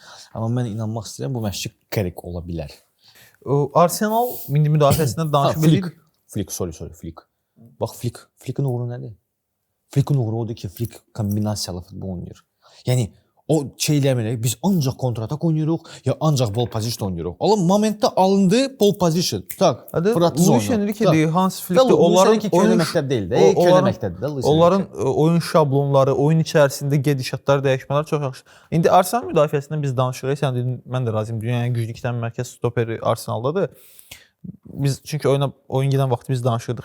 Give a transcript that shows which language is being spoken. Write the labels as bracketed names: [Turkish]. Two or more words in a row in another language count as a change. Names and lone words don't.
[Azerbaijani] Amma mən inanmaq istəyirəm bu məşqçi Carrick ola bilər. Arsenal indi müdafiəsindən danışıb bilir. Flick. Bax Flick'in uğuru nədir? Flick'in uğuru odur ki, Flick kombinasiyalı futbol oynayır. Yəni o şeyləməyək, biz ancaq kontratak oynayırıq, ya ancaq [English] ball position [Azerbaijani] oynayırıq. Oğlum momentdə alındı [English] ball position. [Turkish] Tak, fıratsız oynuyor. [Azerbaijani] Luis Enrique, Hans Flick onların köhnə məktəb deyil də, köhnə məktəbdir də. Onların oyun şablonları, oyun içərisində gedişatlar, dəyişmələr çox yaxşı. İndi Arsenal müdafiəsindən biz danışırıq. Sən dedin, mən də razıyam. Dünyanın güclü iki dənə mərkəz stoperi Arsenaldadır. Biz çünki oyun gedən vaxt biz danışırdıq.